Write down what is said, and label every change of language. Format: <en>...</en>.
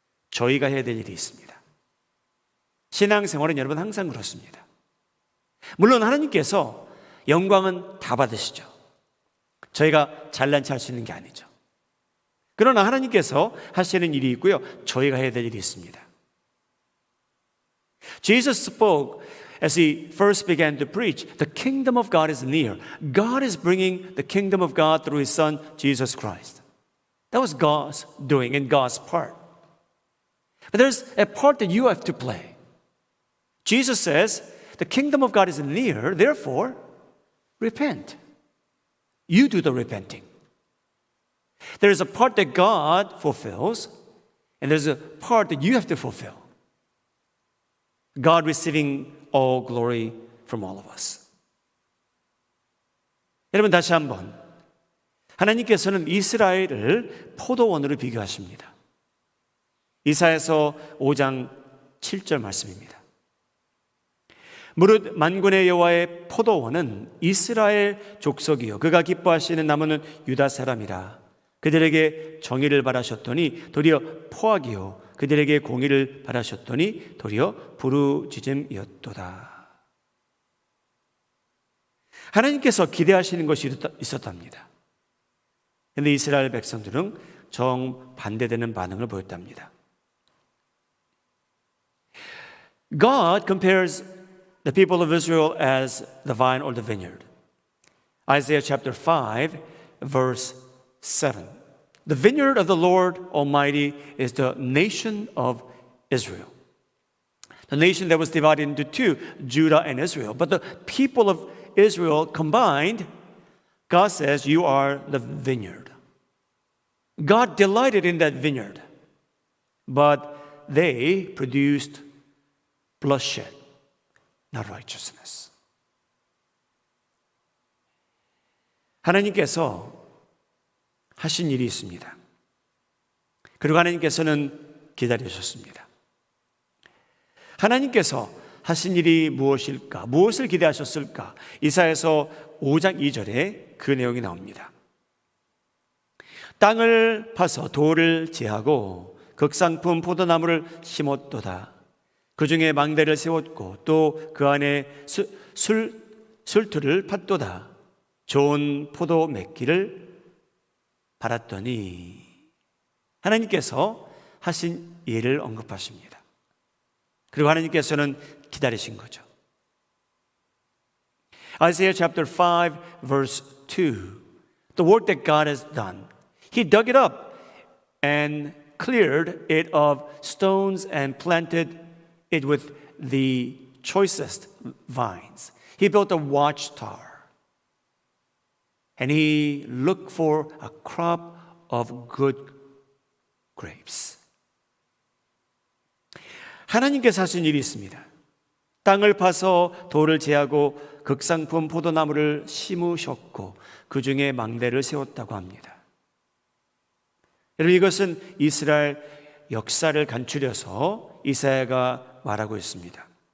<ko>저희가 해야 될 일이 있습니다. 신앙생활은 여러분 항상 그렇습니다. 물론 하나님께서 영광은 다 받으시죠. 저희가 잘난 체 할 수 있는 게 아니죠. 그러나 하나님께서 하시는 일이 있고요. 저희가 해야 될 일이 있습니다.</ko> <en>Jesus spoke as he first began to preach, the kingdom of God is near. God is bringing the kingdom of God through his son, Jesus Christ. That was God's doing and God's part. But there's a part that you have to play. Jesus says, the kingdom of God is near, therefore, repent. You do the repenting. There is a part that God fulfills, and there's a part that you have to fulfill. God receiving all glory from all of us.</en> <ko>여러분, 다시 한번 하나님께서는 이스라엘을 포도원으로 비교하십니다. 이사야서 5장 7절 말씀입니다. 무릇 만군의 여호와의 포도원은 이스라엘 족속이요 그가 기뻐하시는 나무는 유다 사람이라. 그들에게 정의를 바라셨더니 도리어 포악이요 그들에게 공의를 바라셨더니 도리어 부르짖음이었도다. 하나님께서 기대하시는 것이 있었답니다. 그런데 이스라엘 백성들은 정반대되는 반응을 보였답니다.</ko> <en>God compares the people of Israel as the vine or the vineyard. Isaiah chapter 5 verse 7. The vineyard of the Lord Almighty is the nation of Israel. The nation that was divided into two, Judah and Israel. But the people of Israel combined, God says, you are the vineyard. God delighted in that vineyard, but they produced bloodshed, not righteousness.</en> <ko>하나님께서 하신 일이 있습니다. 그리고 하나님께서는 기다리셨습니다. 하나님께서 하신 일이 무엇일까? 무엇을 기대하셨을까? 이사야서 5장 2절에 그 내용이 나옵니다. 땅을 파서 돌을 제하고 극상품 포도나무를 심었도다. 그 중에 망대를 세웠고 또 그 안에 술틀을 팠도다. 좋은 포도 맺기를 바랐더니 하나님께서 하신 일을 언급하십니다. 그리고 하나님께서는 기다리신 거죠.</ko> <en>Isaiah chapter 5 verse 2. The work that God has done. He dug it up and cleared it of stones and planted it with the choicest vines. He built a watchtower. And he looked for a crop of good grapes.</en> <ko>하나님께서 하신 일이 있습니다. 땅을 파서 돌을 제하고 극상품 포도나무를 심으셨고 그 중에 망대를 세웠다고 합니다. 여러분, 이것은 이스라엘 역사를 간추려서 이사야가 말하고 있습니다.</ko>